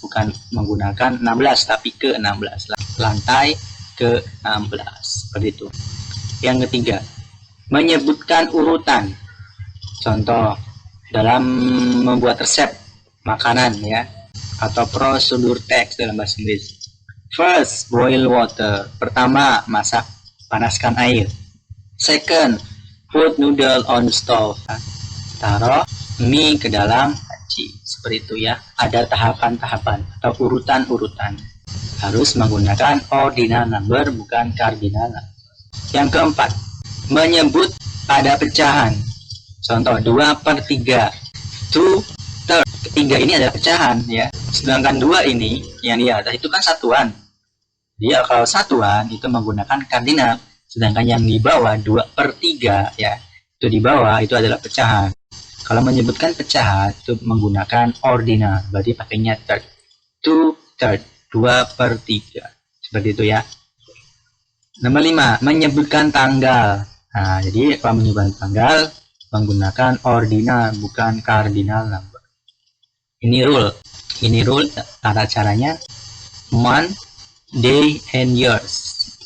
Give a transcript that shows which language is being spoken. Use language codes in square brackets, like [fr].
[id] Bukan menggunakan 16, tapi ke-16. Lantai ke-16. Seperti itu. Yang ketiga, menyebutkan urutan. Contoh, dalam membuat resep makanan ya. Atau prosedur teks dalam bahasa Inggris. [en] First, boil water. [id] Pertama, masak, panaskan air. [en] Second, put noodle on the stove. [id] Taruh mie ke dalam panci. Seperti itu ya. Ada tahapan-tahapan atau urutan-urutan. Harus menggunakan ordinal number, bukan cardinal number. Yang keempat, menyebut pada pecahan. Contoh 2/3. 2/3. Ketiga ini adalah pecahan ya. Sedangkan 2 ini yang di atas itu kan satuan. Dia kalau satuan itu menggunakan kardinal. Sedangkan yang di bawah 2/3 ya, itu di bawah itu adalah pecahan. Kalau menyebutkan pecahan itu menggunakan ordinal, berarti pakainya third. 2/3, 2/3. Seperti itu ya. Nomor 5, menyebutkan tanggal. Nah, jadi kalau menyebutkan tanggal menggunakan ordinal, bukan cardinal number. Ini rule tata caranya month, day, and years.